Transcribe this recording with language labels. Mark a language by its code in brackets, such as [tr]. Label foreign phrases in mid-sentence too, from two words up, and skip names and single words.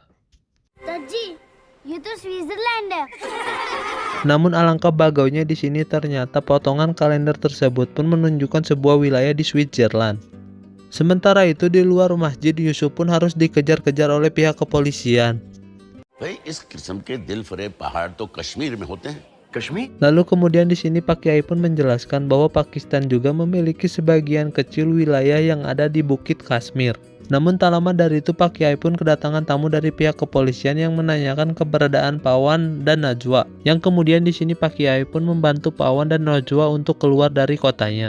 [id] Taji, itu Switzerland ya? Namun alangkah bagaunya di sini ternyata potongan kalender tersebut pun menunjukkan sebuah wilayah di Switzerland. Sementara itu di luar masjid, Yusuf pun harus dikejar-kejar oleh pihak kepolisian. [hi] भाई इस किस्म के दिल फरेब पहाड़ तो कश्मीर में होते हैं। कश्मीर [id] Lalu kemudian di sini Pak Kiai pun menjelaskan bahwa Pakistan juga memiliki sebagian kecil wilayah yang ada di Bukit Kashmir. Namun tak lama dari itu Pak Kiai pun kedatangan tamu dari pihak kepolisian yang menanyakan keberadaan Pawan dan Najwa. Yang kemudian di sini Pak Kiai pun membantu Pawan dan Najwa untuk keluar dari kotanya.